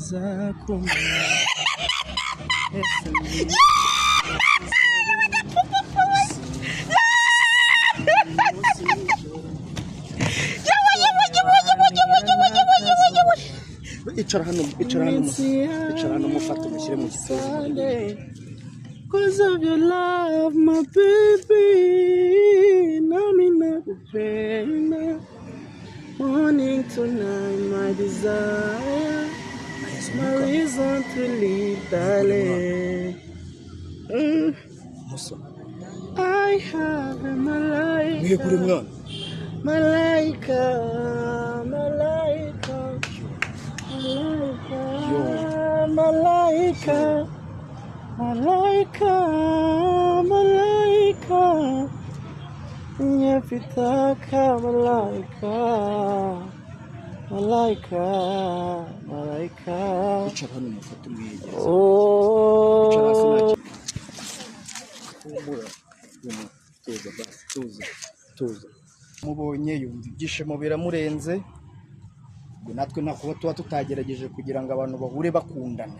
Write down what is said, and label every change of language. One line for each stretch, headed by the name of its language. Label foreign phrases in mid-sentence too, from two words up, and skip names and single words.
Kinyarwanda: icara hano mufata mushyire mu gitondo.
English: Cause of your love, my baby,
Swahili: namina kupenda.
English: Morning to night, my desire, my reason to live, darling. I have a
Swahili: malaika, malaika, malaika, malaika, malaika, malaika, nyapitaka malaika, malaika, malaika.
Kinyarwanda: Icara hano mufata umwege. Tuza. Mubonye yumva ibyishimo biramurenze. Ngo natwe nakuba tuba tutagerageje kugira ngo abantu bahure bakundana.